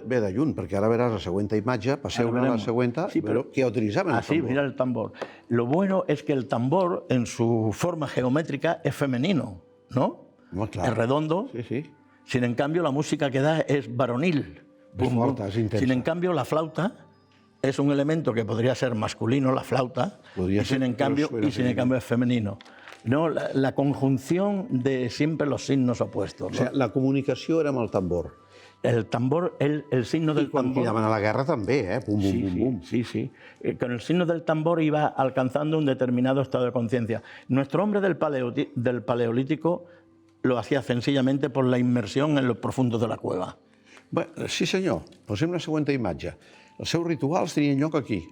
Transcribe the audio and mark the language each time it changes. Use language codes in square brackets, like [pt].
[ca] Això ve de lluny, perquè ara veràs la següent imatge, passeu-ne a la següent, però que utilitzaven el tambor. [es] Así, mira el tambor. Lo bueno es que el tambor, en su forma geométrica, es femenino, ¿no? Muy claro. Es redondo. Sí. Sin en cambio, la música que da es varonil. [ca] Es forta, es intensa. [es] Sin en cambio, la flauta es un elemento que podría ser masculino, la flauta, y sin en cambio es femenino. No, la conjunción de siempre los signos opuestos. ¿no? O sea, [ca] la comunicació era amb el tambor. [es] El tambor, el signo del tambor... [ca] I quan cridaven a la guerra també, Pum, bum, bum, bum. Sí. [es] Con el signo del tambor iba alcanzando un determinado estado de conciencia. Nuestro hombre del Paleolítico lo hacía sencillamente por la inmersión en lo profundo de la cueva. [ca] Bé, sí senyor, posem la següent imatge. Els seus rituals tenien lloc aquí.